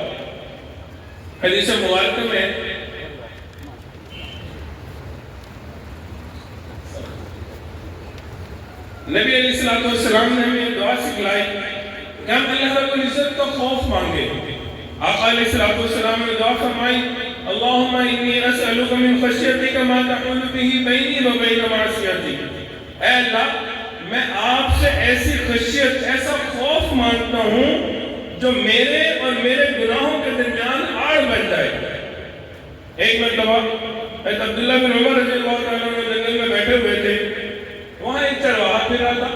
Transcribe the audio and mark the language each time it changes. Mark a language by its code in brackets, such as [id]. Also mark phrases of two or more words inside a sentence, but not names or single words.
[ur] حدیث مبارکہ میں نبی علیہ السلام نے ہمیں دعا سکھلائی کہ ہم اللہ رب العزت کا خوف مانگے. آقا علیہ السلام نے دعا فرمائی [ar] اللہم انی اسألک من خشیتک ما تحول به بینی و بین معصیتک. [ur] اے اللہ میں آپ سے ایسی خشیت، ایسا خوف مانگتا ہوں جو میرے اور میرے گناہوں کے درمیان آڑ بن جائے. ایک مرتبہ حضرت عبداللہ بن عمر رضی اللہ تعالیٰ عنہ جنگل میں بیٹھے ہوئے تھے، وہاں ایک چرواہا پھر رہا تھا.